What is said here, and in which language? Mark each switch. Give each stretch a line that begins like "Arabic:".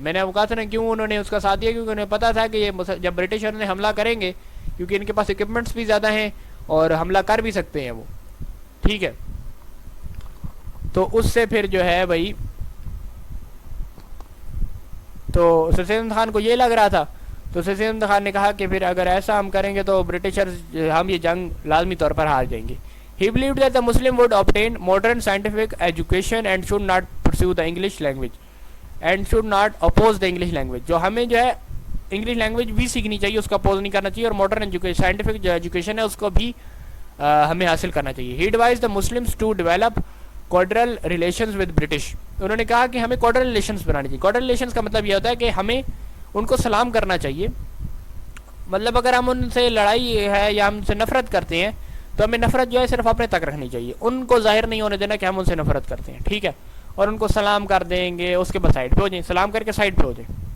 Urdu: میں نے آپ کو کہا تھا نا کیوں انہوں نے اس کا ساتھ دیا, کیونکہ انہیں پتا تھا کہ یہ جب برٹشر نے حملہ کریں گے, کیونکہ ان کے پاس اکوپمنٹس بھی زیادہ ہیں اور حملہ کر بھی سکتے ہیں وہ, ٹھیک ہے. تو اس سے پھر جو ہے بھائی, تو سر سید احمد خان کو یہ لگ رہا تھا, تو سر سید احمد خان نے کہا کہ پھر اگر ایسا ہم کریں گے تو برٹشر ہم یہ جنگ لازمی طور پر ہار جائیں گے.
English: He believed that the Muslim would obtain modern scientific education and should not pursue the English language and should not oppose the English language.
Urdu: جو ہمیں جو ہے انگلش لینگویج بھی سیکھنی چاہیے, اس کا اپوز نہیں کرنا چاہیے, اور ماڈرن سائنٹیفک جو ایجوکیشن ہے اس کو بھی ہمیں حاصل کرنا چاہیے.
English: He advised the Muslims to develop cordial relations with British.
Urdu: انہوں نے کہا کہ ہمیں cordial relations بنانی چاہیے. cordial relations کا مطلب یہ ہوتا ہے کہ ہمیں ان کو سلام کرنا چاہیے. مطلب اگر ہم ان سے لڑائی ہے یا ہم سے نفرت کرتے ہیں تو ہمیں نفرت جو ہے صرف اپنے تک رکھنی چاہیے, ان کو ظاہر نہیں ہونے دینا کہ ہم ان سے نفرت کرتے ہیں, ٹھیک ہے. اور ان کو سلام کر دیں گے, اس کے بعد سائڈ پہ ہو جائیں, سلام کر کے سائڈ پہ ہو جائیں.